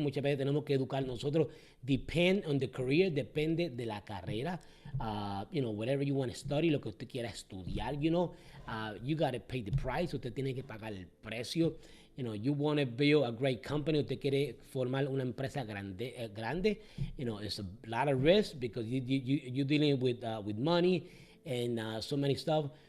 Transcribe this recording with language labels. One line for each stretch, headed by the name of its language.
Spanish: Muchas veces tenemos que educar nosotros.
English: Depend on the career,
Spanish: depende de la carrera.
English: Whatever you want to study,
Spanish: lo que usted quiera estudiar,
English: you got to pay the price.
Spanish: Usted tiene que pagar el precio.
English: You want to build a great company.
Spanish: Usted quiere formar una empresa grande.
English: It's a lot of risk because you're dealing with money and so many stuff.